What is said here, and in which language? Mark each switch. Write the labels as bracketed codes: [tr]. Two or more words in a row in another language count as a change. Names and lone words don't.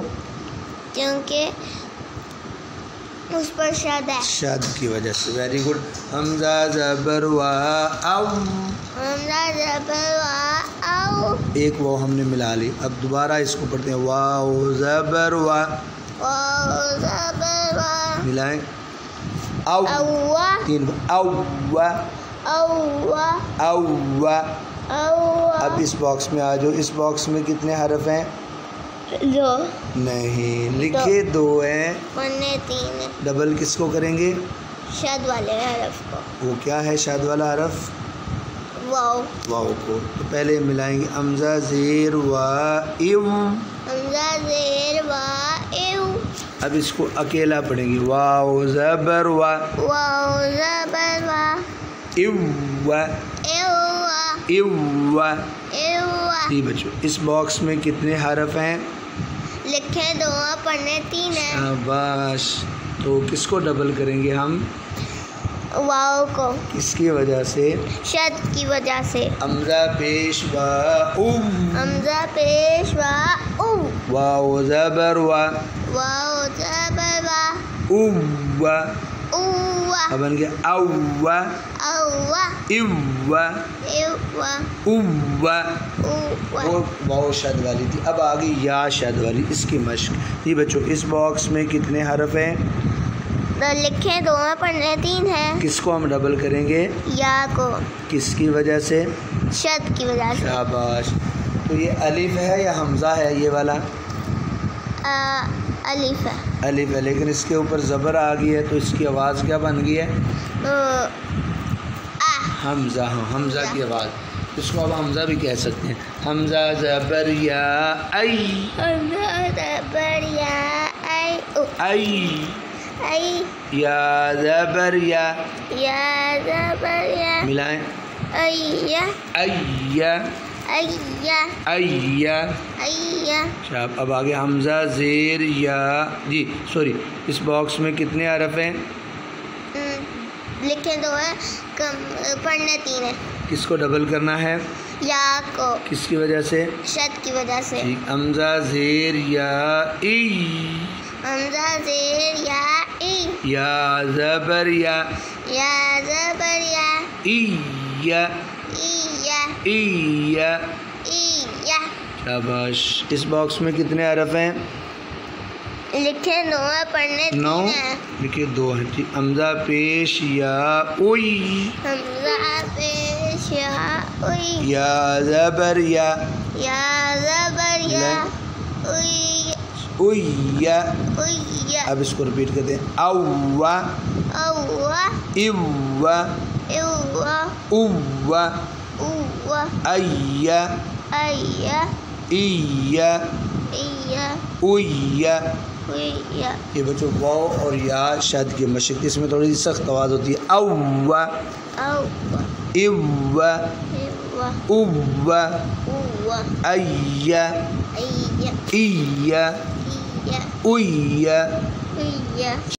[ur] کیونکہ اس پر شد ہے۔ شد کی وجہ سے۔ [en] very good. [ur] حمزہ زبر وا او، حمزہ زبر وا او، ایک واؤ ہم نے ملا لی۔ اب دوبارہ اس کو پڑھتے ہیں واؤ زبر وا، واؤ زبر وا، ملائیں او، اوا، 3 او وا اوا، او وا۔ اوا۔ اب اس باکس میں آ جاؤ۔ اس باکس میں کتنے حرف ہیں؟ 2، نہیں، لکھے 2 ہیں، پڑھنے 3 ہے۔ ڈبل کس کو کریں گے؟ شد والے حرف کو، وہ کیا ہے شاد والا حرف؟ واؤ۔ واؤ کو۔ تو پہلے ملائیں گے حمزہ زیر وا ایو، حمزہ زیر وا ایو، اب اس کو اکیلا پڑھیں گے واؤ زبر وا واؤ زبر وا، ایو وا ایو وا، ایو وا۔ ایو وا۔ جی بچوں اس باکس میں کتنے حرف ہیں؟ لکھے 2 ہے، پڑھنے 3 ہے۔ شاباش۔ تو کس کو ڈبل کریں گے ہم؟ واؤ کو، کس کی وجہ سے؟ شد کی وجہ سے۔ حمزہ پیش وا او، حمزہ پیش وا او، واؤ زبر وا واؤ زبر وا، او وا، او وا، اب بن گیا او وا او وا، ایو وا ایو وا، او وا۔ او وا۔ وہ واؤ شد والی تھی، اب آگے یا شد والی، اس کی مشق۔ جی بچوں اس باکس میں کتنے حرف ہیں؟ لکھے 2 ہے، پڑھنے 3 ہے۔ کس کو ہم ڈبل کریں گے؟ یا کو، کس کی وجہ سے؟ شد کی وجہ سے۔ شاباش۔ تو یہ الف ہے یا حمزہ ہے یہ والا؟ الف ہے۔ الف ہے، لیکن اس کے اوپر زبر آ گئی ہے تو اس کی آواز کیا بن گئی ہے؟ حمزہ۔ ہاں، حمزہ کی آواز۔ اس کو اب حمزہ بھی کہہ سکتے ہیں۔ حمزہ زبر یا ای، حمزہ زبر یا ای او، ای، ای، یا زبر یا، یا زبر یا، ملائیں ایا، ایا، ایا، ایا۔ ایا۔ شاب۔ اب آگے حمزہ زیر یا، جی سوری، اس باکس میں کتنے حرف ہیں؟ لکھے 2 ہے، پڑھنے 3 ہے۔ کس کو ڈبل کرنا ہے؟ یا کو، کس کی وجہ سے؟ شد کی وجہ سے۔ ٹھیک۔ حمزہ زیر یا ای، حمزہ زیر یا ای، یا زبر یا، یا زبر یا، ای یا، ایا، ای یا۔ ایا۔ شاباش۔ اس باکس میں کتنے حرف ہیں؟ لکھے 9 ہے، پڑھنے 9، 3 ہے۔ لکھے 2 ہیں۔ ٹھیک۔ حمزہ پیش یا اوئی، حمزہ پیش یا اوئی، یا زبر یا، یا زبر یا، اوئی، اوئی یا۔ اوئی، اب اس کو ریپیٹ کرتے ہیں اووا، اوا، ایوا، ایوا، اووا، اوا، ایا، ایا، ایا، ایا، اویا۔ اویا۔ یہ بچوں واؤ اور یا شد کی مشق، اس میں تھوڑی سی سخت آواز ہوتی ہے۔ اووا، اوا، ایوا، ایوا، اووا، اوا، ایا، ایا، ایا، ایا، اویا۔ اویا۔